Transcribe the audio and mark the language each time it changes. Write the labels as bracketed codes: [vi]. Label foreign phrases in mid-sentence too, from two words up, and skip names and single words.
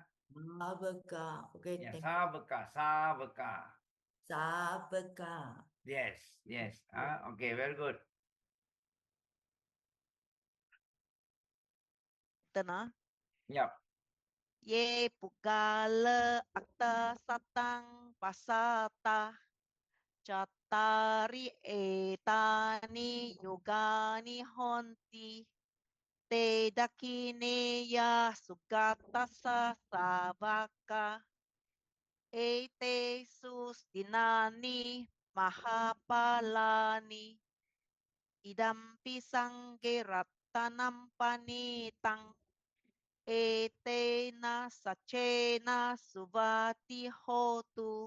[en] Savaka. Okay, Yeah, thank [pi] savaka, savaka. Savaka. [en] Yes, yes. Okay, very good. [pi] Tena. [en] Yep. [pi] Ye pugala atta satang pasata chattari etani yugani honti te dakineya sugatasa savaka ete sustinani mahapalani idampi sangge rattanam panitang etena sacena subati hotu.